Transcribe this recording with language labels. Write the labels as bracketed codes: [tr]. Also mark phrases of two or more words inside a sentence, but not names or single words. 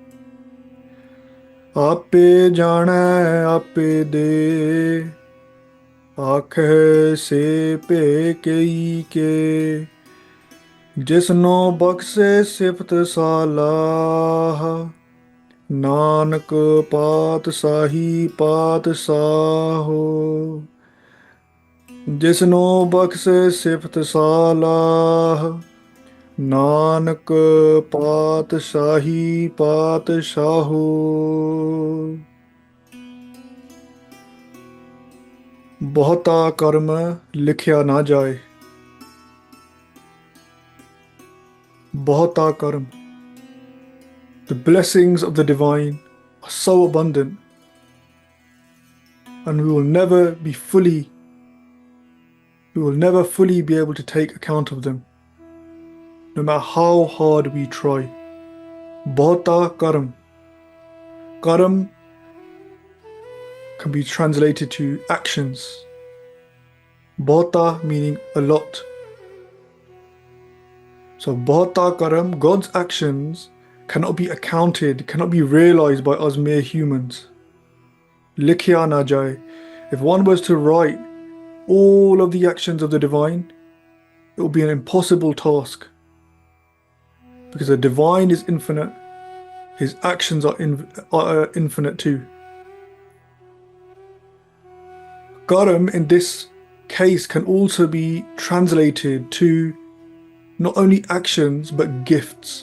[pa] ਆਪੇ ਜਾਣੈ ਆਪੇ ਦੇ, ਆਖੈ ਸੇ ਭੇ ਕਈ ਕੇ, ਜਿਸਨੋ ਬਖਸ਼ੇ ਸਿਫਤ ਸਾਲਾਹ, ਨਾਨਕ ਪਾਤਸ਼ਾਹੀ ਪਾਤਸ਼ਾਹੋ, ਜਿਸਨੋ ਬਖਸ਼ੇ ਸਿਫਤ ਸਾਲਾਹ, ਨਾਨਕ ਪਾਤਸ਼ਾਹੀ ਪਾਤਸ਼ਾਹੋ। ਬਹੁਤਾ ਕਰਮ ਲਿਖਿਆ ਨਾ ਜਾਇ. ਬਹੁਤਾ ਕਰਮ. [en] The blessings of the divine are so abundant, and we will never fully be able to take account of them, no matter how hard we try. [pa] ਬਹੁਤਾ ਕਰਮ. [en] Karam can be translated to actions. Bahota meaning a lot. So [pa] ਬਹੁਤਾ ਕਰਮ, [en] God's actions cannot be accounted, cannot be realized by us mere humans. [pa] ਲਿਖਿਆ ਨਾ ਜਾਇ. [en] If one was to write all of the actions of the divine, it will be an impossible task. Because the divine is infinite, his actions are infinite too. Karam in this case can also be translated to not only actions but gifts.